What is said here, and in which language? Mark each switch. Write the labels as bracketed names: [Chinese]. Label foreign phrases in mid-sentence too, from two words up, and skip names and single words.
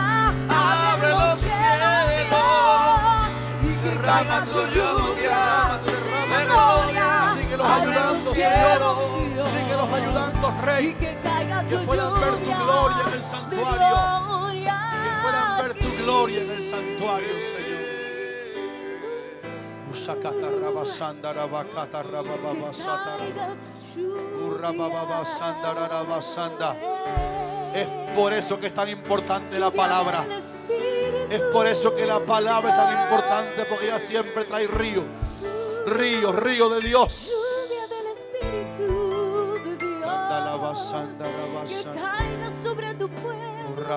[Spanish] Abre los cielos y que caiga tu lluvia de gloria. Síguelos Abre ayudando, los Señor. cielos, Síguelos ayudando, Rey. y que caiga tu Que puedan ver tu lluvia gloria en el de santuario. gloria. Que puedan ver tu gloria en el santuario, Señor. Usakata rabasanda rabakata rabababasata. Urrabababasanda rabasanda. Es por eso que es tan importante la palabra. Es por eso que la palabra es tan importante, porque ella siempre trae río. Río, río de Dios. Lluvia del Espíritu de Dios que caiga sobre tu pueblo.